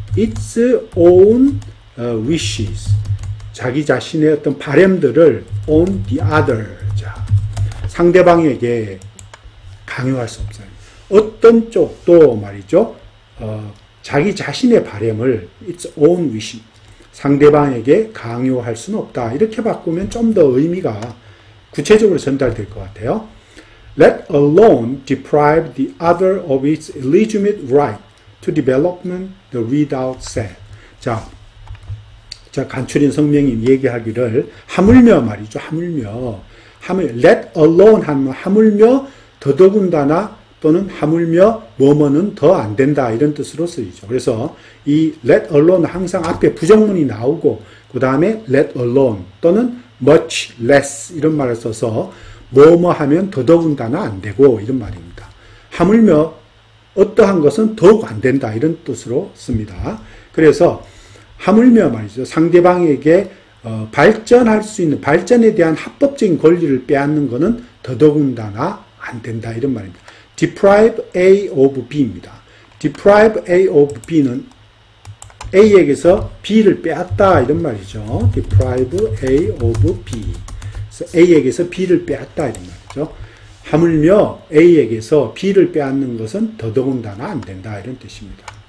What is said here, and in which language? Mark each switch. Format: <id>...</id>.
<en>Its own wishes,</en> <ko>자기 자신의 어떤 바램들을</ko> <en>on the other,</en> <ko>자, 상대방에게 강요할 수 없어요. 어떤 쪽도 말이죠. 자기 자신의 바램을</ko> <en>its own wish,</en> <ko>상대방에게 강요할 수는 없다. 이렇게 바꾸면 좀 더 의미가 구체적으로 전달될 것 같아요.</ko> <en>Let alone deprive the other of its legitimate right to development, the readout said.</en> <ko>자, 간추린 성명이 얘기하기를 하물며 말이죠. 하물며</ko> <en>let alone</en> <ko>하면 하물며 더더군다나 또는 하물며 뭐뭐는 더 안 된다 이런 뜻으로 쓰이죠. 그래서 이</ko> <en>let alone</en> <ko>항상 앞에 부정문이 나오고 그 다음에 let alone 또는</ko> <en>much less</en> <ko>이런 말을 써서 뭐뭐 하면 더더군다나 안 되고 이런 말입니다. 하물며 어떠한 것은 더욱 안 된다 이런 뜻으로 씁니다. 그래서 하물며 말이죠. 상대방에게 발전할 수 있는 발전에 대한 합법적인 권리를 빼앗는 것은 더더군다나 안 된다 이런 말입니다.</ko> <en>deprive A of B입니다. deprive A of B는</en> <ko>A에게서 B를 빼앗다 이런 말이죠.</ko> <en>deprive A of B.</en> <ko>그래서 A에게서 B를 빼앗다 이런 말이죠. 하물며 A에게서 B를 빼앗는 것은 더더군다나 안 된다 이런 뜻입니다.</ko>